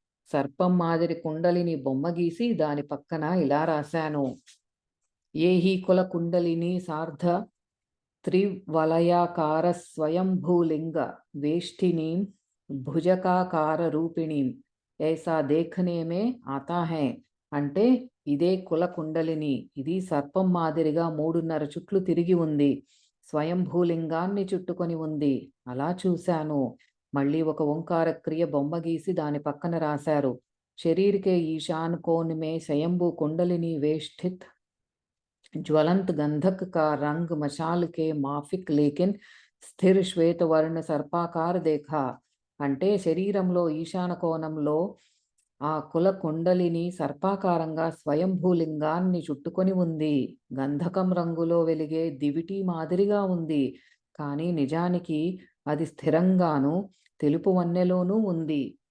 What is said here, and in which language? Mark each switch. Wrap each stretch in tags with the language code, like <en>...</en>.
<te>సర్పం మాదిరి కుండలిని బొమ్మ గీసి దాని పక్కన ఇలా రాశాను:</te> <hi>ఏహి కుల కుండలిని సార్ధ త్రివలయాకార స్వయంభూలింగ వేష్టిని భుజకాకార రూపిణి ऐसा देखने में आता है.</hi> <te>అంటే ఇదే కుల కుండలిని, ఇది సర్పం మాదిరిగా 3.5 చుట్లు తిరిగి ఉంది, స్వయంభూలింగాన్ని చుట్టుకొని ఉంది, అలా చూశాను. మళ్ళీ ఒక ఓంకార క్రియ బొమ్మ గీసి దాని పక్కన రాశారు:</te> <hi>शरीर के ईशान कोण में स्वयंभू कुंडलिनी वेष्टित ज्वलंत गंधक का रंग मशाल के माफिक लेकिन स्थिर श्वेत वर्ण सर्पाकार देखा.</hi> <te>అంటే శరీరంలో ఈశాన కోణంలో ఆ కుల కుండలిని సర్పాకారంగా స్వయంభూలింగాన్ని చుట్టుకొని ఉంది. గంధకం రంగులో వెలిగే దివిటి మాదిరిగా ఉంది, కానీ నిజానికి అది స్థిరంగాను తెలుపు వన్నెలోనూ ఉంది.</te>